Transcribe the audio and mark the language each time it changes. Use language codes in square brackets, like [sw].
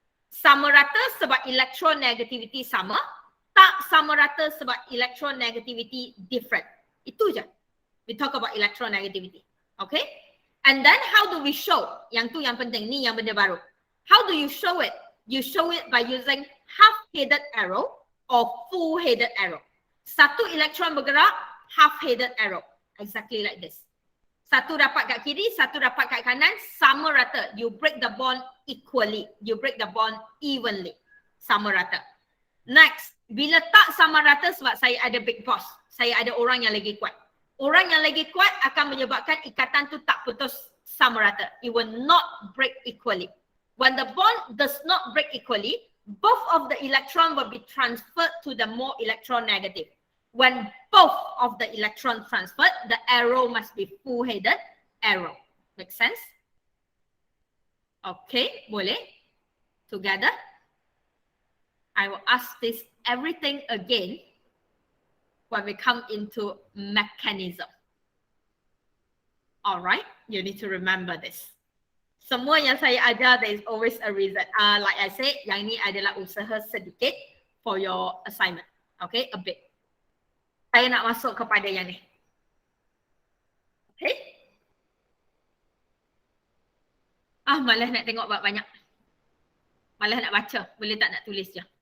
[ms] Sama rata sebab electronegativity sama. Tak sama rata sebab electronegativity different. Itu je. [en] We talk about electronegativity. Okay? And then how do we show? [ms] Yang tu yang penting. Ni yang benda baru. [en] How do you show it? You show it by using half-headed arrow or full-headed arrow. [ms] Satu elektron bergerak, half-headed arrow. Exactly like this. Satu dapat kat kiri, satu dapat kat kanan, sama rata. [en] You break the bond equally. You break the bond evenly. [ms] Sama rata. Next, bila tak sama rata sebab saya ada [en] big boss. [ms] Saya ada orang yang lagi kuat. Orang yang lagi kuat akan menyebabkan ikatan tu tak putus sama rata. [en] It will not break equally. When the bond does not break equally, both of the electron will be transferred to the more electronegative. When both of the electron transferred, the arrow must be full-headed arrow. Make sense? Okay, [ms] boleh? [en] Together? I will ask this everything again when we come into mechanism. Alright, you need to remember this. [ms] Semua yang saya ajar, [en] there is always a reason. Like I said, [ms] yang ini adalah usaha sedikit [en] for your assignment. Okay, a bit. [ms] Saya nak masuk kepada yang ni. Okay. Malas nak tengok banyak. Malas nak baca. Boleh tak nak tulis je.